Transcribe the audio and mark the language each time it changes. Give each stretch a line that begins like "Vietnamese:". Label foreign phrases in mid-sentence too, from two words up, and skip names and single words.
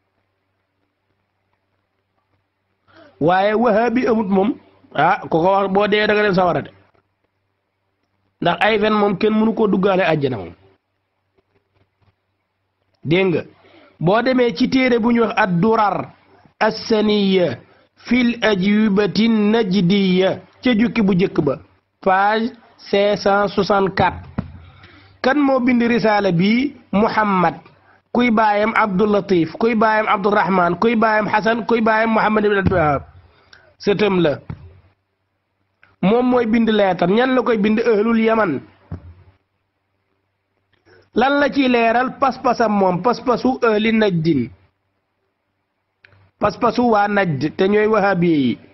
Wolof: waaye wahabi amut moom ku ko wax boo dee da nga dem sawara de ndax ay fen moom kenn mënu koo duggaale àjjana moom dégg nga boo demee ci téere bu ñu wax
Arabic: الدرر السنية في الأجوبة النجدية
Wolof: ca jukki bu njëkk ba page 564 kan moo bind risaala bi Muhammad kuy baayam Abdul Latif kuy baayam Abdurrahman kuy baayam Hasan kuy baayam Muhammad ibn Abdul Wahab sëtëm la moom mooy bind leetar ñan la koy bind
Arabic: أهل اليمن
Wolof: lan la ci leeral pas-pasam moom pas-pasu
Arabic: أهل نجد
Wolof: pas-pasu waa najd te ñooy wahabiye yi